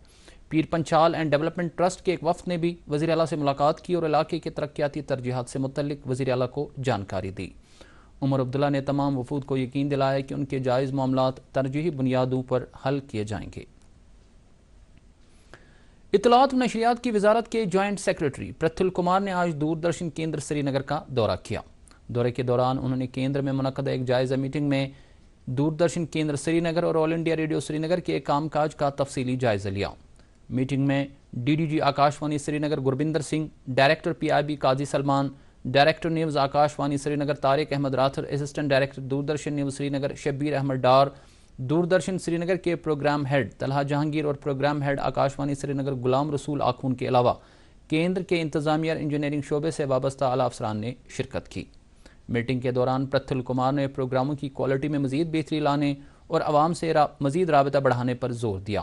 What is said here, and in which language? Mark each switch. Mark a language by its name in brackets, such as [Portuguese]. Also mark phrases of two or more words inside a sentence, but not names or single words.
[Urdu] پیر پنچال اینڈ ڈیولپمنٹ ٹرسٹ کے ایک وفد نے بھی وزیر اعلیٰ سے ملاقات کی اور علاقے کے ترقیاتی ترجیحات سے متعلق وزیر اعلیٰ کو جانکاری دی۔ عمر عبداللہ نے تمام وفود کو یقین دلایا کہ ان کے جائز معاملات ترجیحی بنیادوں پر حل کیے جائیں گے۔ اطلاعات و نشریات کی وزارت کے [English] Joint Secretary [Urdu] پرتھل کمار نے آج دوردرشن کیندر سری نگر کا دورہ کیا۔ دورے کے دوران انہوں نے کیندر میں منعقدہ ایک جائزہ میٹنگ میں دوردرشن کیندر سری نگر اور آل انڈیا ریڈیو سری نگر کے کام کاج کا تفصیلی جائزہ لیا۔ میٹنگ میں DDG آکاشوانی سری نگر گربندر سنگھ، ڈائریکٹر PIB قاضی سلمان، ڈائریکٹر نیوز آکاشوانی سری نگر طارق احمد راتھر، [English] Assistant Director [Urdu] دوردرشن نیوز سری نگر شبیر احمد ڈار، دوردرشن سری نگر کے [English] Programme Head [Urdu] طلحہ جہانگیر اور [English] Programme Head [Urdu] آکاشوانی سری نگر غلام رسول آخون کے علاوہ کیندر کے انتظامیہ اور انجینئرنگ شعبے سے وابستہ اعلیٰ افسران نے شرکت کی۔ میٹنگ کے دوران پرتھل کمار نے پروگراموں کی کوالٹی میں مزید بہتری لانے اور عوام سے مزید رابطہ بڑھانے پر زور دیا۔